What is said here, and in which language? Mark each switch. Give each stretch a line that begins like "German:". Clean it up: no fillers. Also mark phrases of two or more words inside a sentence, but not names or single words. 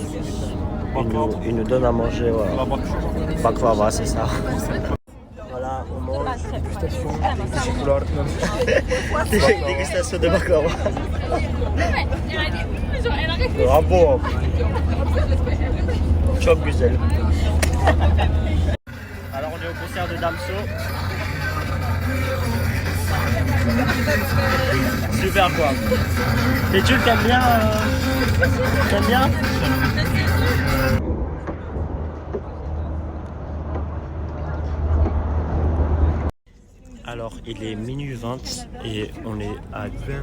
French: Ils nous donnent à manger, voilà. Baklava, c'est ça. Voilà, on mange. Dégustation de baklava. Bravo.
Turkish: Çok güzel.
French: Alors, on est au concert de Damso. Super quoi. Et tu t'aimes bien t'aimes bien? Alors il est minuit 20 et on est à Gwen.